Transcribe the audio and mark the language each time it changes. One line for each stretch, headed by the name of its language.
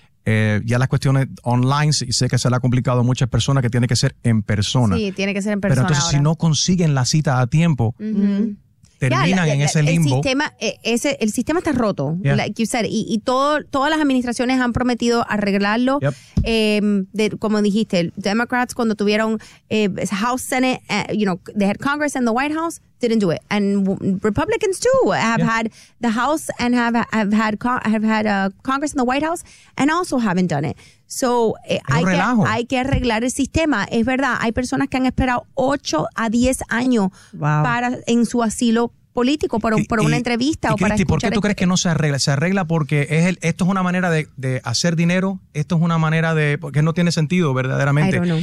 Spanish: Ya las cuestiones online, sé que se le ha complicado a muchas personas que tiene que ser en persona. Sí, tiene que ser en persona. Pero entonces ahora, si no consiguen la cita a tiempo, terminan en ese limbo. El sistema está roto,
English: like you said,
Spanish: y todas las administraciones han prometido arreglarlo. Como dijiste,
English: Democrats
Spanish: cuando tuvieron
English: House, Senate, they had Congress and the White House, didn't do it, and Republicans too have had the House and have had Congress and the White House and also haven't done it.
Spanish: So hay que arreglar el sistema. Es verdad, hay personas que han esperado 8 a 10 años para en su asilo político por una entrevista y para Cristi, ¿por qué tú crees que no se arregla? Se arregla porque esto es una manera de hacer dinero, esto es una manera de, porque no tiene sentido verdaderamente.